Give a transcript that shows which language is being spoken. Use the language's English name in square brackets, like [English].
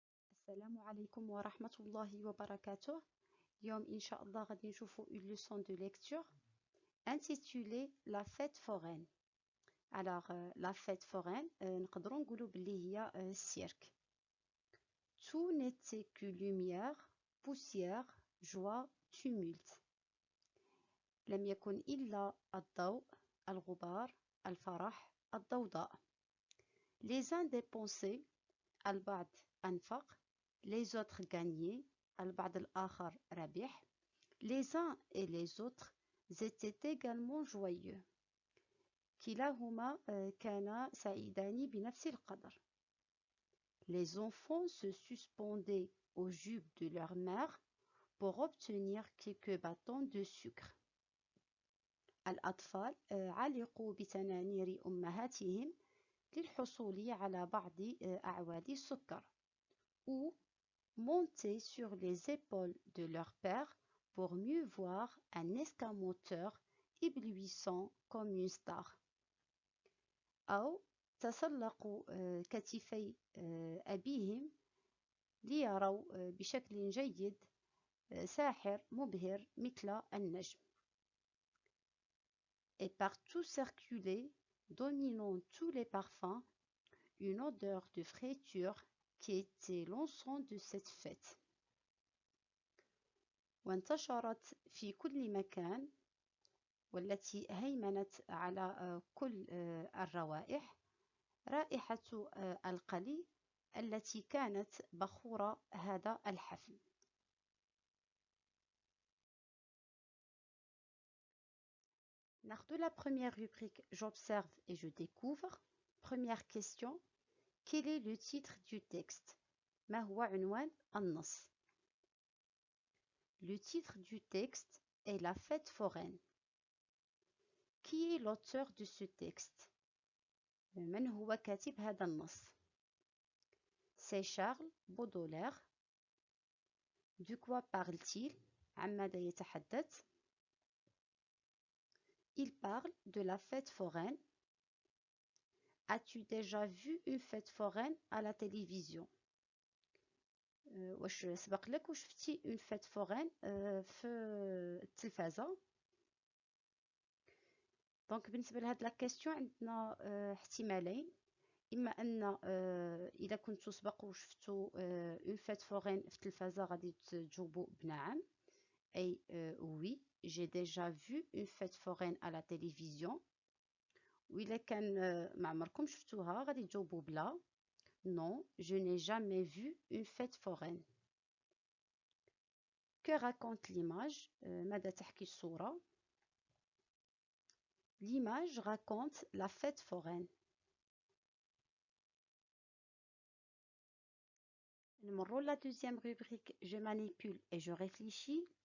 [Arabic] السلام عليكم ورحمة الله وبركاته. اليوم إن شاء الله غادي نشوفوا [French] une leçon de lecture intitulée La fête foraine. Alors la fête foraine [Arabic] نقدروا نقولوا باللي هي [French] cirque. Tout n'était que lumière, poussière, joie, tumulte. [Arabic] لم يكن إلا الضوء، الغبار، الفرح، الضوضاء. [French] Les uns dépensaient، [Arabic] البعض أنفق. [French] Les autres gagnaient، [Arabic] البعض الآخر ربح. [French] Les uns et les autres étaient également joyeux. [Arabic] كلاهما كانا سعيدان بنفس القدر. [French] Les enfants se suspendaient aux jupes de leur mère pour obtenir quelques bâtons de sucre. [Arabic] الأطفال علقوا بتنانير أمهاتهم للحصول على بعض أعواد السكر. [French] Ou montaient sur les épaules de leur père pour mieux voir un escamoteur éblouissant comme une star. [Arabic] أو تسلقوا كتفي أبيهم ليروا بشكل جيد ساحر مبهر مثل النجم. [French] Et partout circulait, dominant tous les parfums, une odeur de fraîture qui était l'encens de cette fête. [Arabic] وانتشرت في كل مكان، والتي هيمنت على كل الروائح، رائحة القلي التي كانت بخور هذا الحفل. [French] ناخذ la première rubrique j'observe et je découvre. Première question, quel est le titre du texte؟ [Arabic] ما هو عنوان النص؟ [French] Le titre du texte est La fête foraine. Qui est l'auteur de ce texte؟ [Arabic] من هو كاتب هذا النص؟ [French] C'est Charles Baudelaire. De quoi parle-t-il؟ [Arabic] عن ماذا يتحدث؟ [French] Il parle de la fête foraine. As-tu déjà vu une fête foraine à la télévision؟ [Arabic] واش سبق لك وشفتي [French] une fête foraine [Arabic] في التلفازة؟ دونك بالنسبة لهاد لا كيستيون عندنا احتمالين. إما أن إذا كنتو سبق وشفتو [French] une fête foraine [Arabic] في التلفازة غادي تجاوبوا بنعم، أي [French] oui j'ai déjà vu une fête foraine à la télévision. [Arabic] وإلا كان ما عمركم شفتوها غادي تجاوبوا بلا [French] non je n'ai jamais vu une fête foraine. Que raconte l'image؟ [Arabic] ماذا تحكي الصورة؟ [French] L'image raconte la fête foraine. نمروا la deuxième rubrique je manipule et je réfléchis.